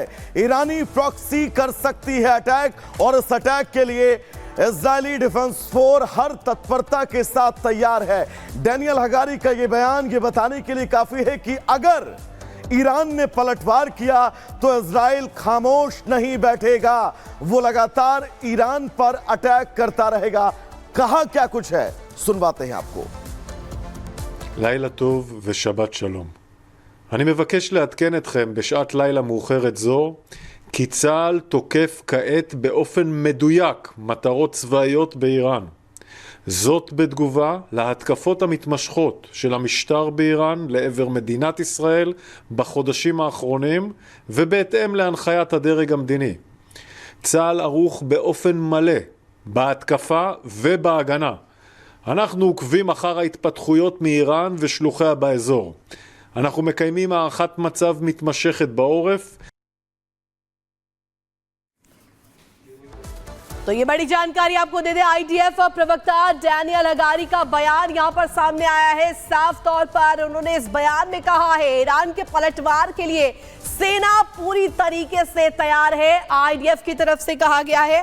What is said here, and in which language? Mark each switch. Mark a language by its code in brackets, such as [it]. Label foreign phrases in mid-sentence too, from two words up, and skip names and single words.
[hi] ईरानी प्रॉक्सी कर सकती है अटैक और इस अटैक के लिए इजरायली डिफेंस फोर्स हर तत्परता के साथ तैयार है। डेनियल हगारी का यह बयान ये बताने के लिए काफी है कि अगर ईरान ने पलटवार किया तो इजराइल खामोश नहीं बैठेगा, वो लगातार ईरान पर अटैक करता रहेगा। कहा क्या कुछ है, सुनवाते हैं आपको। [he] לילה טוב ושבת שלום. אני מבקש לעדכן אתכם בשעת לילה מאוחרת זו כי צה"ל תוקף כעת באופן מדויק מטרות צבאיות באיראן. זאת בתגובה להתקפות המתמשכות של המשטר באיראן לעבר מדינת ישראל בחודשים האחרונים ובהתאם להנחיית הדרג המדיני. צה"ל ערוך באופן מלא בהתקפה ובהגנה. אנחנו עוקבים אחר ההתפתחויות מאיראן ושלוחיה באזור. אנחנו מקיימים הערכת מצב מתמשכת בעורף. [hi] तो ये बड़ी जानकारी आपको दे दे, आईडीएफ प्रवक्ता डेनियल हगारी का बयान यहां पर सामने आया है। साफ तौर पर उन्होंने इस बयान में कहा है ईरान के पलटवार के लिए सेना पूरी तरीके से तैयार है, आईडीएफ की तरफ से कहा गया है।